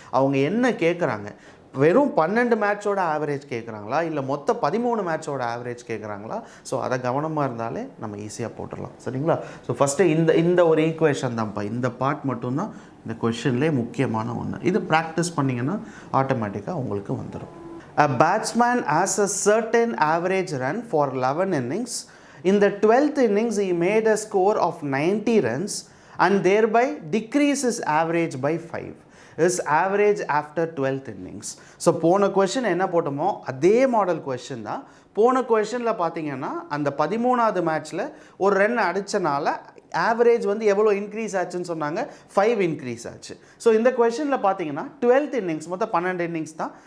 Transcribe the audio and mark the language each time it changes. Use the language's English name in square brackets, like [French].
[Tamil] அவங்க என்ன கேட்குறாங்க, வெறும் 12 மேட்சோட ஆவரேஜ் கேட்குறாங்களா இல்லை மொத்த 13 மேட்சோட ஆவரேஜ் கேட்குறாங்களா? ஸோ அதை கவனமாக இருந்தாலே நம்ம ஈஸியாக போட்டுடலாம். சரிங்களா? ஸோ ஃபஸ்ட்டு இந்த ஒரு ஈக்குவேஷன் தான்ப்பா, இந்த பார்ட் மட்டும்தான் இந்த கொஷின்லேயே முக்கியமான ஒன்று. இது ப்ராக்டிஸ் பண்ணிங்கன்னா ஆட்டோமேட்டிக்காக உங்களுக்கு வந்துடும். [English] A batsman has a certain average run for 11 innings. In the 12th innings, he made a score of 90 runs and thereby decreases average by 5. Is average after 12th innings. [Tamil] So போன question என்ன போட்டோமோ அதே model question தான். போன கொஷனில் பார்த்தீங்கன்னா அந்த 13வது மேட்ச்சில் ஒரு run அடித்தனால average வந்து எவ்வளோ இன்க்ரீஸ் ஆச்சுன்னு சொன்னாங்க, 5 இன்க்ரீஸ் ஆச்சு. ஸோ இந்த கொஷனில் பார்த்தீங்கன்னா 12th இன்னிங்ஸ் மொத்தம் 12 இன்னிங்ஸ் தான்.